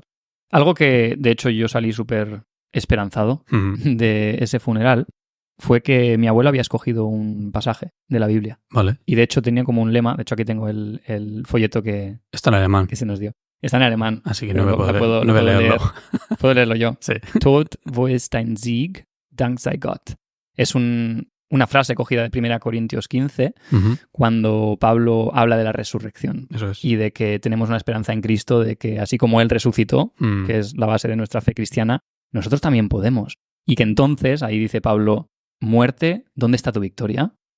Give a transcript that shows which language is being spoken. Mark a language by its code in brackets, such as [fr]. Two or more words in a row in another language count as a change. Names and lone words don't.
[es] Algo que, de hecho, yo salí súper esperanzado de ese funeral fue que mi abuelo había escogido un pasaje de la Biblia. Vale. Y de hecho tenía como un lema. De hecho, aquí tengo el folleto que... Está en alemán. Que se nos dio. Está en alemán. Así que no me puedo leerlo. Puedo leerlo yo. Sí. [de] Tod, wo ist dein Sieg? Dank sei Gott. [es] Es una frase cogida de 1 Corintios 15, cuando Pablo habla de la resurrección. Eso es. Y de que tenemos una esperanza en Cristo, de que así como Él resucitó, que es la base de nuestra fe cristiana, nosotros también podemos. Y que entonces, ahí dice Pablo, muerte, ¿dónde está tu victoria?